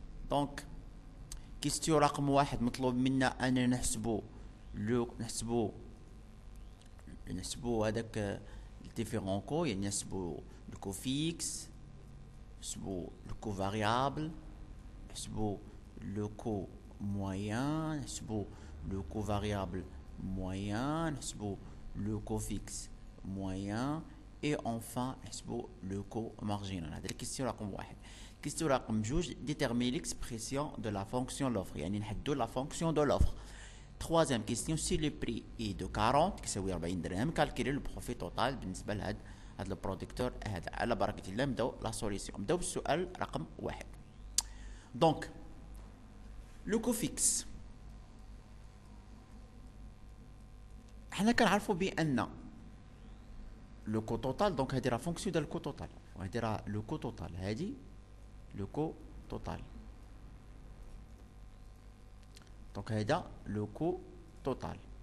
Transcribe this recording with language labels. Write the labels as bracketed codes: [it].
[ar] دونك كيستيو رقم 1 مطلوب منا أن نحسبو هذاك الديفيرون كو، يعني نحسبو الكو فيكس، نحسبو الكو فاريابل، نحسبو لو كو موين، نحسبو [fr] le coût variable moyen, le coût fixe moyen, et enfin le coût marginal. [ar] هذه الكيستيون رقم 1. [fr] الكيستيون رقم 2 déterminer l'expression de la fonction l'offre، [ar] يعني نحددو [fr] la fonction de l'offre. Troisième question, si le prix est de 40 [ar] كيساوي 40 درهم، [fr] calculer le profit total [ar] بالنسبة لهذا البرودكتور هذا. على بركة الله نبداو لا سوليسيون. نبداو بالسؤال رقم 1. دونك لو كو فيكس حنا كنعرفوا بان لو كو توتال، دونك هذه راه فونكسيون ديال الكو توتال، وهذه راه لو كو توتال، هذه لو كو توتال، دونك هذا لو كو توتال.